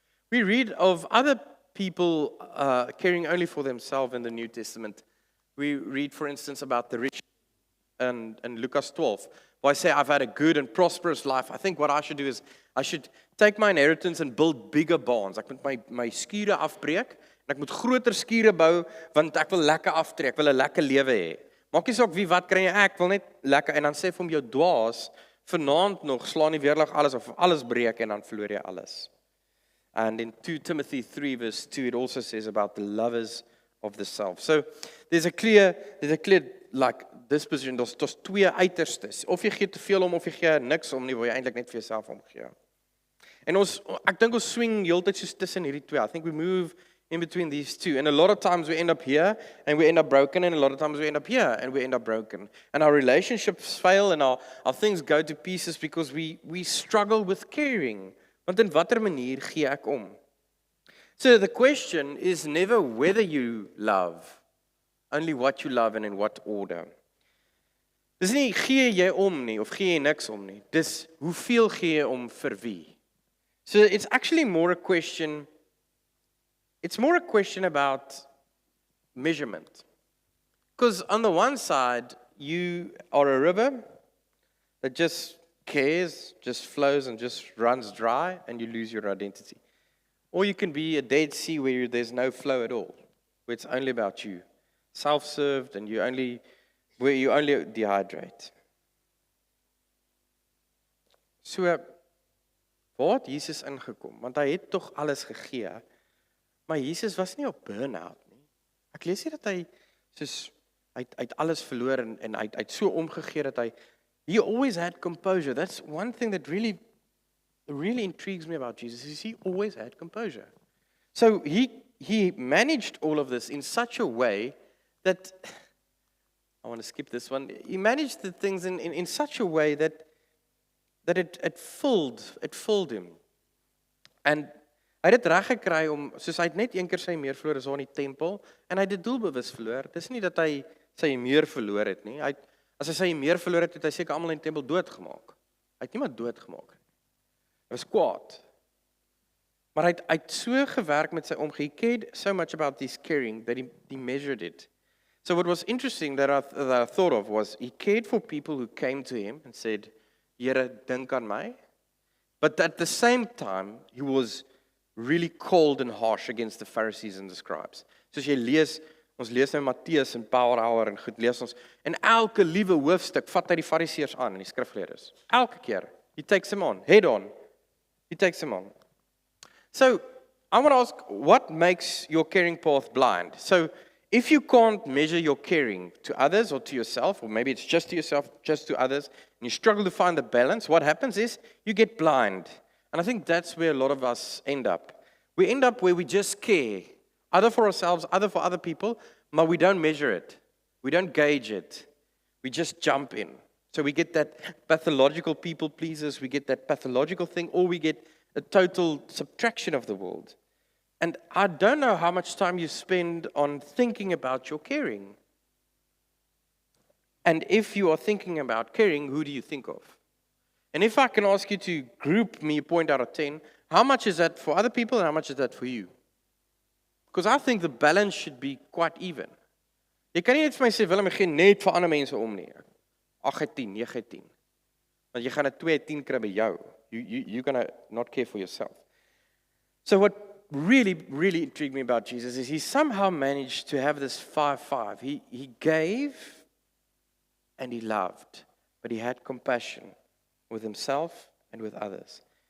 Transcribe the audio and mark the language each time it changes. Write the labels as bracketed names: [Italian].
[English] We read of other people caring only for themselves in the New Testament. We read, for instance, about the rich in Lucas 12. Where I say, I've had a good and prosperous life. I think what I should do is, I should take my inheritance and build bigger barns. [Afrikaans] Ek moet my skure afbreek, en ek moet groter skure bou, want ek wil lekker aftrek, ek wil 'n lekker lewe hê. Maak nie saak wie wat kry jy, ek wil net lekker, en dan sê vir hom jou dwaas, vanaand nog slaan die weerlig alles, of alles breek, en dan verloor jy alles. [English] And in 2 Timothy 3 verse 2, it also says about the lovers of the self. So there's a clear like disposition. [Afrikaans] Daar's twee uiterstes. Of jy gee te veel om, of jy gee niks om nie, wil jy eintlik net vir jouself omgee. En ek dink ons swing heeltyd soos tussen hierdie twee. [English] I think we move in between these two. And a lot of times we end up here and we end up broken, and a lot of times we end up here and we end up broken. And our relationships fail and our things go to pieces because we struggle with caring. [Afrikaans] Want in watter manier gee ek om? [English] So the question is never whether you love, only what you love and in what order. [Afrikaans] Dis nie gee jy om nie of gee jy niks om nie. Dis hoeveel gee jy om vir wie? [English] So it's actually more a question about measurement. Because on the one side, you are a river that just cares, just flows and just runs dry, and you lose your identity. Or you can be a Dead Sea where there's no flow at all, where it's only about you, self-served, and where you only dehydrate. [Afrikaans] So, waar het Jesus ingekom? Want hy het tog alles gegee, maar Jesus was nie op burn-out nie. Ek lees hier dat hy uit alles verloor en hy het so omgegee dat [English] he always had composure. That's one thing that really intrigues me about Jesus, is he always had composure. So he managed all of this in such a way that, I want to skip this one, he managed the things in such a way that it filled him. [Afrikaans] And hy het dit reg gekry om, soos hy het net een keer sy meer verloor, is daar in die tempel, en hy het dit doelbewus verloor. Dis nie dat hy sy meer verloor het nie. As hy sy meer verloor het, het hy seker almal in die tempel doodgemaak. Hy het niemand doodgemaak. Hy was kwaad. Maar hy het so gewerk met sy omgee. [English] He cared so much about this caring that he measured it. So what was interesting that I thought of was, he cared for people who came to him and said, [Afrikaans] Here, dink aan my. [English] But at the same time, he was really cold and harsh against the Pharisees and the scribes. [Afrikaans] Soos jy lees, ons lees nou Matteus en Power Hour en goed lees ons, en elke liewe hoofstuk vat hy die Fariseërs aan en die skrifgeleerdes. Elke keer. [English] He takes them on, head on. He takes them on. So, I want to ask, what makes your caring path blind? So, if you can't measure your caring to others or to yourself, or maybe it's just to yourself, just to others, and you struggle to find the balance, what happens is you get blind. And I think that's where a lot of us end up. We end up where we just care, either for ourselves, either for other people, but we don't measure it. We don't gauge it. We just jump in. So we get that pathological people pleasers, we get that pathological thing, or we get a total subtraction of the world. And I don't know how much time you spend on thinking about your caring. And if you are thinking about caring, who do you think of? And if I can ask you to group me a point out of 10, how much is that for other people and how much is that for you? Because I think the balance should be quite even. [Afrikaans] Jy kan nie net vir my sê, Willem, ek gee net vir ander mense om nie. 8/10, 9/10. Want jy gaan 'n 2/10 kry by jou. [English] You're going to not care for yourself. So what really intrigued me about Jesus is he somehow managed to have this 5-5. He gave and he loved, but he had compassion with himself and with others.